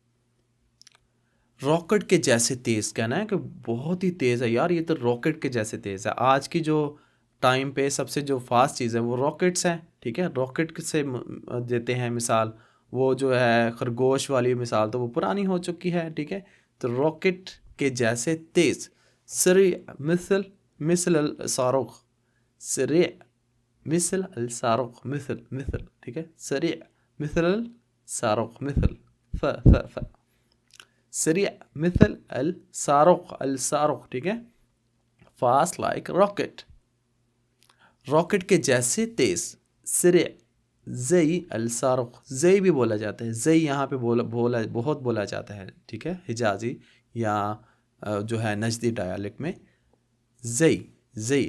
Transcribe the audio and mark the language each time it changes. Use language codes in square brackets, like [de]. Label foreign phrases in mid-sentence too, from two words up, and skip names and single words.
[ur] راکٹ کے جیسے تیز, کہنا ہے کہ بہت ہی تیز ہے یار, یہ تو راکٹ کے جیسے تیز ہے. آج کی جو ٹائم پہ سب سے جو فاسٹ چیز ہے وہ راکٹس ہیں. ٹھیک ہے, راکٹ سے دیتے ہیں مثال. وہ جو ہے خرگوش والی مثال تو وہ پرانی ہو چکی ہے. ٹھیک ہے, تو راکٹ کے جیسے تیز. [ar] سریع مثل الصاروخ, سریع مثل الصاروخ, مثل. [ur] ٹھیک ہے, [ar] سریع مثل الصاروخ, مثل ف سریع مثل الصاروخ, الصاروخ. [ur] ٹھیک ہے, [en] fast like rocket, [ur] راکٹ کے جیسے تیز. [ar] سریع زئی الصاروخ, [ur] زئی بھی بولا جاتا ہے. زئی یہاں پہ بہت بولا جاتا ہے. ٹھیک ہے, حجازی یا جو ہے نجدی ڈائلیکٹ میں زئی, زئی.